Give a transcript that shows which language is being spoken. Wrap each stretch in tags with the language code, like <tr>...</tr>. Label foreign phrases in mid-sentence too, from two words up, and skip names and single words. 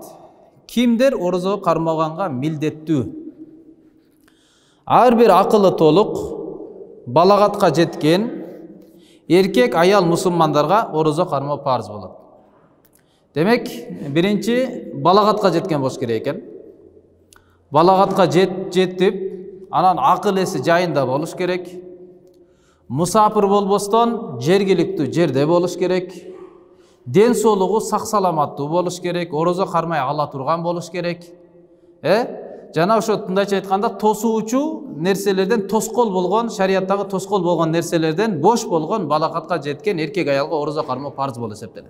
<ky>Kimdir orozo karmaganga mildеттүү? Har bir akıllı toluk, balagatка жеткен erkek ayal musulmandarga orozo karmao parız bolat. Demek birinci balagatка жеткен болуш керек экен. Balagatка жетип, anan akıl esi jayында болуш керек. Musafir bolboston жергиликтүү жерде болуш керек. Den соолугу сак саламаттуу болуш керек. Orozo кармай ала турган болуш керек. Жана ошо мындайча айтканда тосуучу нерселерден тоскол болгон, шарияттагы тоскол болгон нерселерден бош болгон балагатка жеткен эркек аялга orozo кармоо парз болуп эсептелет.</ky>